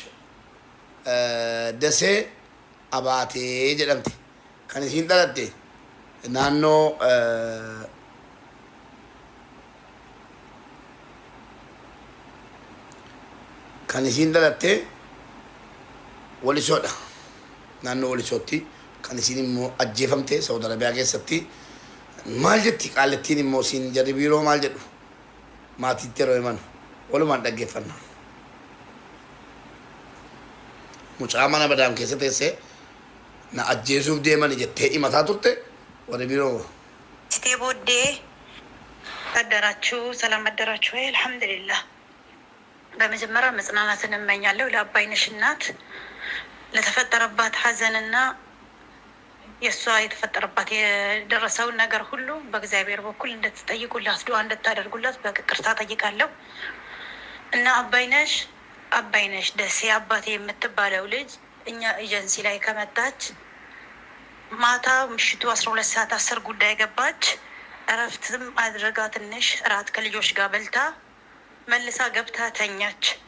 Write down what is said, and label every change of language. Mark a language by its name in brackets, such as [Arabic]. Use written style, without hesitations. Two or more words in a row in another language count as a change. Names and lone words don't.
[Oromo] Dasee Abaatee jedhamti kan isiin dhalatte naannoo kan isiin dhalatte Walisoodha naannoo Walisootti kan isiin immoo ajjeefamte Saudi Arabiyaa keessatti maal jetti qaallettiin immoo isiin jarri biiroo maal jedhu maatiitti yeroo himan walumaan dhaggeeffanna mucaa mana madaam keessa teessee na ajjeesuuf deemani jettee himataa turte warri biiroo Sitee booddee [Amharic] አደራችሁ ሰላም አደራችሁ ወይ አልহামዱሊላህ በመጀመሪያ መጽናናትን እመኛለሁ ለአባይነሽ እናት ለተፈጠረባት ሐዘንና የሷ የተፈጠረባት የደረሰውን ነገር ሁሉ በእግዚአብሔር በኩል እንድትጠይቁላት ዱዓ እንድታደርጉላት በቅርታ ጠይቃለሁ እና አባይነሽ ደሴ አባቴ የምትባለው ልጅ እኛ ኤጀንሲ ላይ ከመጣች ማታ ምሽቱ 12 ሰዓት 10 ጉዳይ ገባች እረፍትም አድርጋ ትንሽ እራት ከልጆች ጋር በልታ መልሳ ገብታ ተኛች